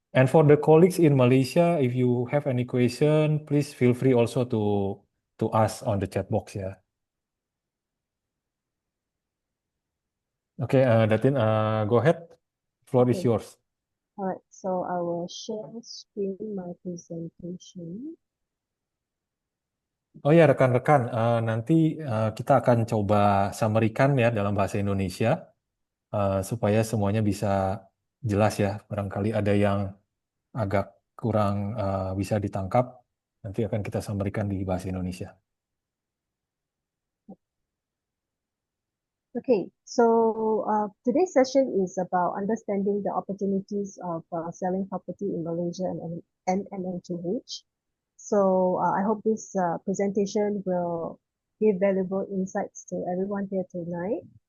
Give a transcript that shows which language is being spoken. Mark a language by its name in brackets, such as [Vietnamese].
[English] And for the colleagues in Malaysia, if you have any question, please feel free also to ask on the chat box ya. Okay, Datin, go ahead. Floor is Okay, yours. all right. So I will share screen my presentation. [Indonesian] Oh ya, rekan-rekan, nanti kita akan coba summary-kan ya dalam bahasa Indonesia supaya semuanya bisa jelas ya. Barangkali ada yang agak kurang bisa ditangkap, nanti akan kita summary-kan di bahasa Indonesia. [English] Okay, so today's session is about understanding the opportunities of selling property in Malaysia and MN2H. So I hope this presentation will give valuable insights to everyone here tonight.